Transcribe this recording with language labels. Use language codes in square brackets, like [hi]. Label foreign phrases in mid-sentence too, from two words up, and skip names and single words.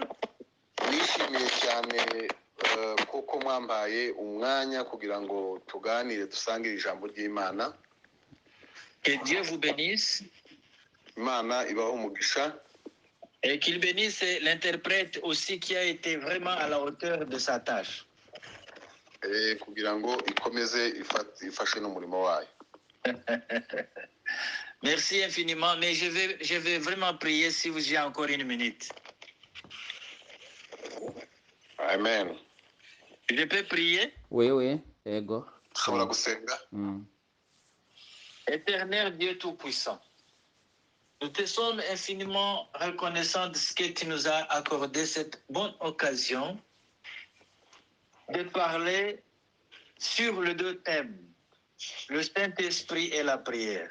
[rw] Nishimiye cyane kuko mwambaye umwanya kugira ngo tuganire dusangire ijambo ry'Imana. [fr] Que Dieu vous bénisse. [rw] Imana ibaho umugisha. [fr] Et qu'il bénisse l'interprète aussi qui a été vraiment à la hauteur de sa tâche. [rw] Kugira ngo ikomeze ifashe n'umurimo wayo. [fr] Merci infiniment, mais je vais vraiment prier si vous avez encore une minute. Amen. Je peux prier? Oui, [rw] ego. Ushobora gusenga? [fr] Éternel Dieu Tout-Puissant, nous te sommes infiniment reconnaissants de ce que tu nous as accordé cette bonne occasion de parler sur les deux thèmes, le Saint-Esprit et la prière.